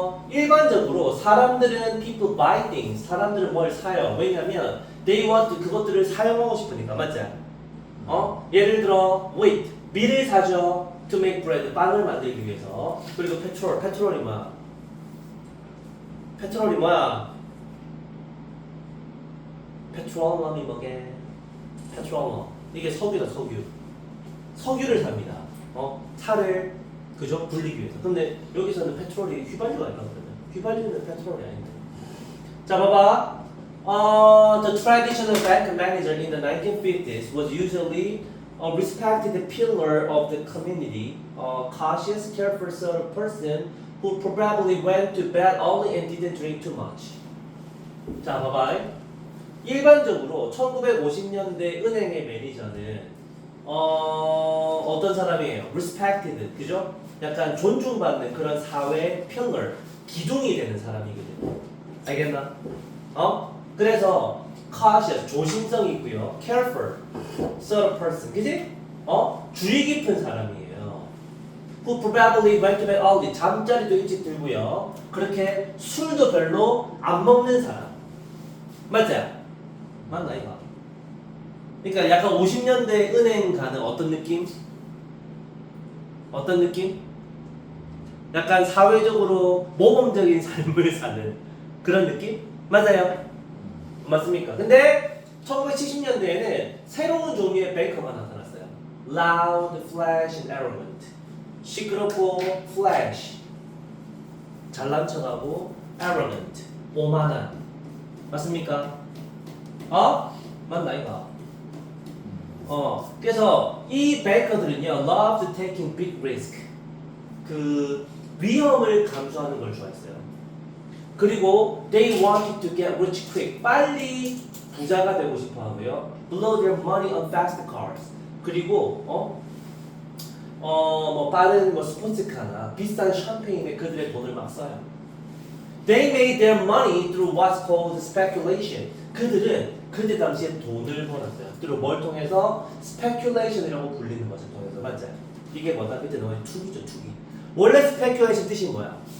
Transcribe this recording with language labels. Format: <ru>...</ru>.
<ko>일반적으로 사람들은</ko> <en>people buy things.</en> <ko>사람들은 뭘 사요. 왜냐면</ko> <en>they want to</en> <ko>그것들을 사용하고 싶으니까. 맞지? 예를 들어 wheat. 밀을 사죠.</ko> <en>to make bread.</en> <ko>빵을 만들기 위해서. 그리고 petrol. petrol이 뭐야? petrol이 뭐야? petroleum이 뭐게? petroleum. 이게 석유다, 석유. 석유를 삽니다. 차를 그죠? 굴리기 위해서. 근데 여기서는 페트롤이 휘발유가 아닐까 그러면? 휘발유는 페트롤이 아닌데. 자, 봐봐.</ko> <en>The traditional bank manager in the 1950s was usually a respected pillar of the community, a cautious, careful sort of person who probably went to bed early and didn't drink too much.</en> <ko>자, 봐봐. 일반적으로 1950년대 은행의 매니저는 어떤 사람이에요? respected, 그죠? 약간 존중받는 그런 사회 pillar, 기둥이 되는 사람이거든요. 알겠나? 그래서 cautious, 조심성이 있고요.</ko> <en>careful, sort of person, 그지?</en> <ko>주의 깊은 사람이에요.</ko> <en>who probably went to bed early,</en> <ko>잠자리도 일찍 들고요. 그렇게 술도 별로 안 먹는 사람. 맞지? 맞나 이거? 그러니까 약간 50년대 은행 가는 어떤 느낌? 어떤 느낌? 약간 사회적으로 모범적인 삶을 사는 그런 느낌? 맞아요? 맞습니까? 근데 1970년대에는 새로운 종류의 뱅커가 나타났어요.</ko> <en>Loud, flash, and arrogant.</en> <ko>시끄럽고</ko> <en>flash,</en> <ko>잘난 척하고</ko> <en>arrogant,</en> <ko>오만한. 맞습니까? 맞나 이거? 그래서 이 뱅커들은요,</ko> <en>loved taking big risk.</en> <ko>그 위험을 감수하는 걸 좋아했어요. 그리고</ko> <en>they wanted to get rich quick.</en> <ko>빨리 부자가 되고 싶어 하고요.</ko> <en>blow their money on fast cars.</en> <ko>그리고 뭐 빠른 뭐 스포츠카나 비싼 샴페인에 그들의 돈을 막 써요.</ko> <en>They made their money through what's called speculation.</en> <ko>그들은 그때 당시에 돈을 벌었어요. 그리고 뭘 통해서? speculation이라고 불리는 것을 통해서. 맞죠? 이게 뭐다? 그때 너의 투기죠, 투기. 원래 speculation 뜻이 뭐야?</ko>